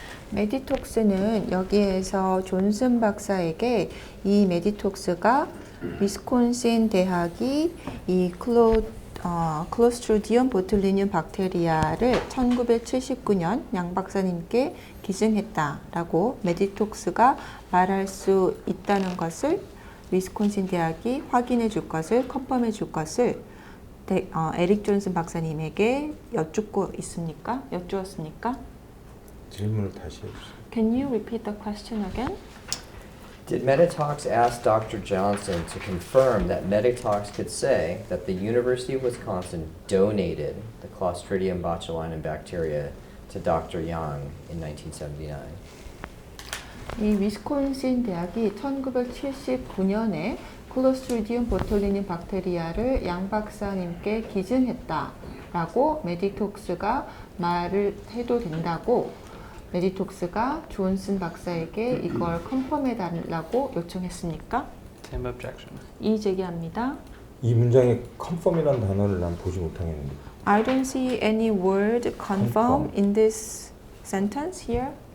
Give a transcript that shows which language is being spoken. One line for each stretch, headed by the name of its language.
Korean: 메디톡스는 여기에서 존슨 박사에게 이 메디톡스가 위스콘신 대학이 이 클로스트리디움 보툴리늄 박테리아를 1979년 양 박사님께 기증했다라고 메디톡스가 말할 수 있다는 것을 위스콘신 대학이 확인해 줄 것을 컨펌해 줄 것을 에릭 존슨 박사님에게 여쭙고 있습니까? 여쭈었습니까? 질문을 다시 해주세요.
English: Can you repeat the question again? Did Metatox ask Dr. Johnson to confirm that Metatox could say that the University of Wisconsin donated the Clostridium botulinum bacteria to Dr. Yang in 1979?
Korean: 이 위스콘신 대학이 1979년에 클로스트리디움 보툴리늄 박테리아를 양 박사님께 기증했다라고 메디톡스가 말을 해도 된다고 메디톡스가 존슨 박사에게 이걸 컨펌해 달라고 요청했습니까?
English: Same objection.
Korean: 이의 제기합니다. 이 문장에 confirm이라는 단어를 난 보지 못하겠는데.
English: I don't see any word confirm in this sentence here.